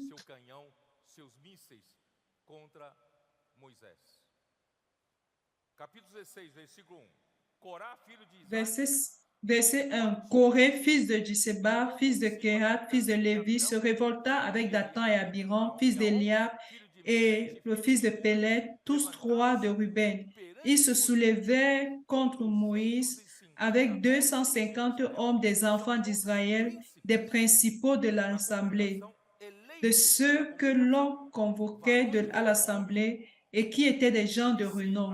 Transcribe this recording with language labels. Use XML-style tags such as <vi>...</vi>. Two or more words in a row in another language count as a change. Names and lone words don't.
<pt>seu canhão, seus mísseis contra Moisés. Capítulo 16, versículo 1. Corá, filho de Isaac,</pt> <fr>verset 1. Coré, fils de Jiseba, fils de Kéhat, fils de Lévi, se révolta avec Dathan et Abiram, fils d'Eliab, et le fils de Pélet, tous trois de Ruben. Ils se soulevaient contre Moïse avec 250 hommes des enfants d'Israël, des principaux de l'assemblée, de ceux que l'on convoquait à l'assemblée et qui étaient des gens de renom.</fr>